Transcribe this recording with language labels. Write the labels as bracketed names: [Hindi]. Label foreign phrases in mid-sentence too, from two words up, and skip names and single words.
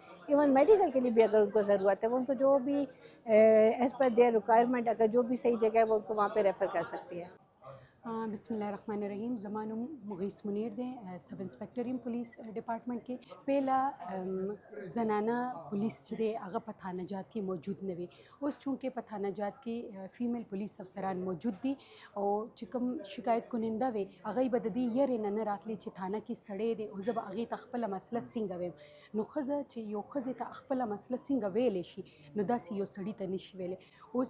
[English] even medical [Urdu] کے لیے بھی اگر ان کو ضرورت ہے وہ ان کو جو بھی [English] as per their requirement [Urdu] اگر جو بھی صحیح جگہ ہے وہ ان کو وہاں پہ ریفر کر سکتی ہے. [Arabic] بسم اللہ الرحمن الرحیم. [Urdu] زمان مغیث منیر دیں [English] sub inspector police department [Urdu] کے. [Pashto] پہلا زنانہ پولیس چې دی هغه په تھانه جات کې موجود نه وي. اوس چونکې په تھانه جات کې [English] female police [Pashto] افسران موجود دي او چې کوم شکایت کننده وي هغوی به د دې یېرې نه راتلی چې تھانه کې سړی دی او زه به هغې ته خپله مسله څنګه ویم. نو ښځه چې یو ښځې ته خپله مسله څنګه ویلی شي نو داسې یو سړي ته نشي ویلی.